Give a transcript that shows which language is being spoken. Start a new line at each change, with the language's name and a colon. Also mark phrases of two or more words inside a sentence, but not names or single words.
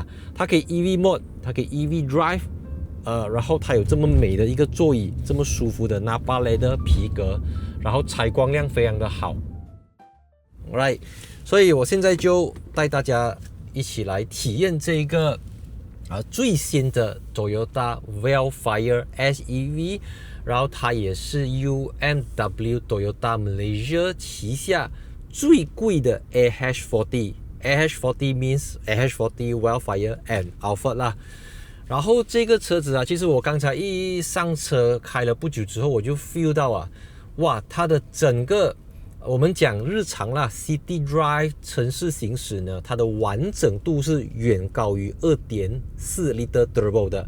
Chinese: 它可以
English: EV mode，
Chinese: 它可以
English: EV drive，
Chinese: 然後它有這麼美的一個座椅，這麼舒服的
English: Nappa Leather
Chinese: 皮革，然後採光量非常的好。Alright， 所以我現在就帶大家一起來體驗這個最新的 Toyota Wildfire SEV。然後它也是 UMW Toyota Malaysia 旗下最貴的
English: AH40 means AH40 Wildfire and Alphard
Chinese: 啦。然後這個車子其實我剛才一上車開了不久之後，我就 feel 到哇，它的整個我們講日常啦
English: City Drive
Chinese: 城市行駛呢，它的完整度是遠高於 2.4
English: Liter Turbo
Chinese: 的。